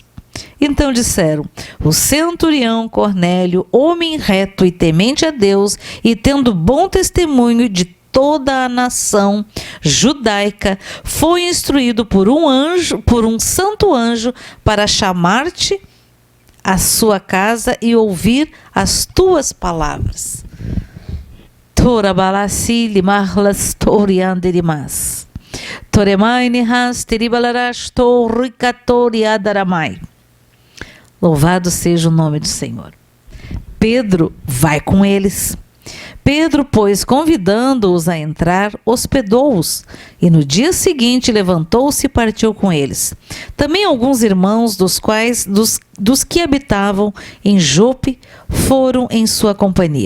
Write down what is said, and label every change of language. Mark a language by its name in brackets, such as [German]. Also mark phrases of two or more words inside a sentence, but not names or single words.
[Portuguese] Então disseram: O centurião Cornélio, homem reto e temente a Deus, e tendo bom testemunho de toda a nação judaica, foi instruído por um santo anjo, para chamar-te à sua casa e ouvir as tuas palavras. Tora balasili marlas torianderimas. Toremaine has teribalarash torricatoriadaramai. Louvado seja o nome do Senhor. Pedro vai com eles. Pedro, pois, convidando-os a entrar, hospedou-os, e no dia seguinte levantou-se e partiu com eles. Também alguns irmãos dos que habitavam em Jope foram em sua companhia.